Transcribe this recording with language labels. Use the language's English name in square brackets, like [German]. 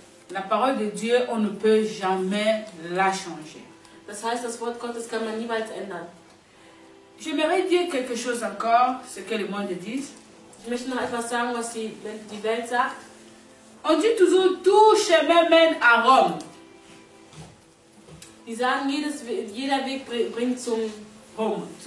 [French] la parole de Dieu, on ne peut jamais la changer. [German] Das heißt, das Wort Gottes kann man niemals ändern. [French] J'aimerais dire quelque chose encore, ce que le monde dit. [German] Ich möchte noch etwas sagen, was die Welt sagt. [French] On dit toujours, tout chemin mène à Rome. [German] Die sagen, jeder Weg bringt zum Ruhm.